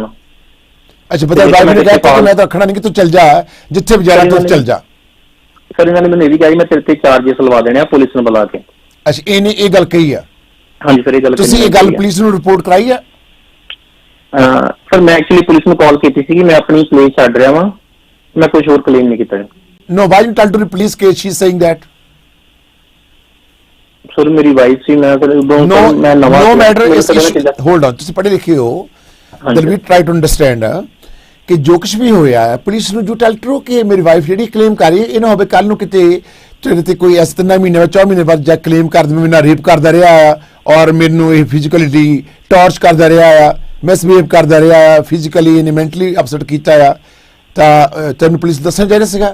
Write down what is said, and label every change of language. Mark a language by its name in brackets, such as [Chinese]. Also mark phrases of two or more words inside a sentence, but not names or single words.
[Punjabi] ਅੱਛਾ, ਪਤਾ ਬਾਈ ਨੇ ਕਹਿਤਾ ਕਿ ਮੈਂ ਤਾਂ ਰੱਖਣਾ ਨਹੀਂ, ਕਿ ਤੂੰ ਚੱਲ ਜਾ, ਜਿੱਥੇ ਵੀ ਜਾਣਾ ਤੂੰ ਚੱਲ ਜਾ। ਸਰ ਇਹਨਾਂ ਨੇ ਮੈਨੂੰ ਇਹ ਵੀ ਕਿਹਾ ਮੈਂ ਤੇਰੇ ਤੇ ਚਾਰजेस ਲਵਾ ਦੇਣੇ ਆ ਪੁਲਿਸ ਨੂੰ ਬੁਲਾ ਕੇ। ਅੱਛਾ, ਇਹਨੇ ਇਹ ਗੱਲ ਕਹੀ ਆ? ਹਾਂਜੀ ਸਰ, ਇਹ ਗੱਲ ਤੁਸੀਂ ਇਹ ਗੱਲ ਪੁਲਿਸ ਨੂੰ ਰਿਪੋਰਟ ਕਰਾਈ ਆ? ਸਰ ਮੈਂ ਐਕਚੁਅਲੀ ਪੁਲਿਸ ਨੂੰ ਕਾਲ ਕੀਤੀ ਸੀ ਕਿ ਮੈਂ ਆਪਣੀ ਕਲੇਮ ਛੱਡ ਰਿਹਾ ਵਾਂ, ਮੈਂ ਕੁਝ ਹੋਰ ਕਲੇਮ ਨਹੀਂ ਕੀਤਾ। [English] No, why you tell to the police case she's saying that? [Punjabi] ਸਰ ਮੇਰੀ ਵਾਈਫ ਸੀ, ਮੈਂ ਸਰ ਉਦੋਂ ਮੈਂ ਨਵਾਂ [English] no matter is hold on, [Punjabi] ਤੁਸੀਂ ਪੜ੍ਹੇ ਲਿਖੇ ਹੋ, [English] then we try to understand [Punjabi] ਕਿ ਜੋ ਕੁਝ ਵੀ ਹੋਇਆ ਹੈ ਪੁਲਿਸ ਨੂੰ ਜੋ ਟੈਲ ਕਰੋ ਕਿ ਮੇਰੀ ਵਾਈਫ ਜਿਹੜੀ ਕਲੇਮ ਕਰ ਰਹੀ ਹੈ, ਇਹ ਨਾ ਹੋਵੇ ਕੱਲ ਨੂੰ ਕਿਤੇ ਤੇਰੇ ਤੇ ਕੋਈ ਇਸ 3 ਮਹੀਨੇ ਬਾਅਦ 4 ਮਹੀਨੇ ਬਾਅਦ ਜਾ ਕਲੇਮ ਕਰ ਦੇਵੇ ਮੈਨੂੰ ਰੇਪ ਕਰਦਾ ਰਿਹਾ ਆ, ਔਰ ਮੈਨੂੰ ਇਹ [English] physically torture [Punjabi] ਕਰਦਾ ਰਿਹਾ ਆ, ਮਿਸਬਿਹੇਵ ਕਰਦਾ ਰਿਹਾ ਆ, ਫਿਜ਼ੀਕਲੀ ਇਹਨੇ [English] mentally upset [Punjabi] ਕੀਤਾ ਆ, ਤਾਂ ਤੈਨੂੰ ਪੁਲਿਸ ਦੱਸਣਾ ਚਾਹੀਦਾ ਸੀਗਾ?